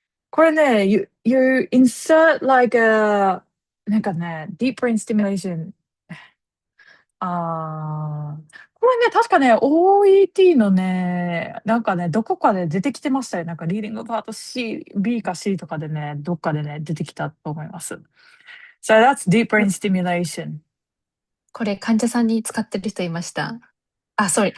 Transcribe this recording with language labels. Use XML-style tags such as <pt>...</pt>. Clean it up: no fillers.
<en>これね、you insert like a なんかね、deep brain stimulation。</en> <ja>これね、確かね、OET のね、なんかね、どこかで出てきてましたよ。なんかリーディングパート B か C とかでね、どっかでね、出てきたと思います。</ja> <en>So that's deep brain stimulation.</en> <ja>これ患者さんに使ってる人いました。Sorry.</ja>